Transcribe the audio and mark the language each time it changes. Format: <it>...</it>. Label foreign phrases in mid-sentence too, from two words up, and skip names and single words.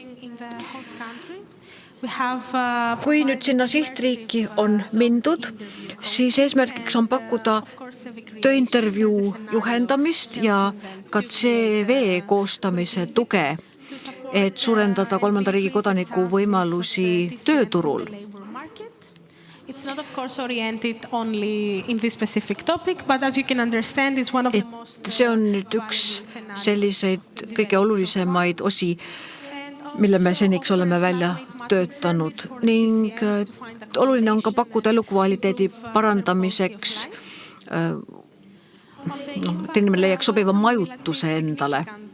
<et>Kui nüüd sinna sihtriiki on mindud, siis eesmärgiks on pakkuda tööintervjuu juhendamist ja ka CV koostamise tuge, et suurendada kolmanda riigi kodaniku võimalusi tööturul.</et> <en>It's not of course oriented only in this specific topic, but as you can understand, it's one of the most</en> <et>see on nüüd üks selliseid kõige olulisemaid osi, mille me seniks oleme välja töötanud ning oluline on ka pakkuda elukvaliteedi parandamiseks, et inimene leiaks sobiva majutuse endale.</et>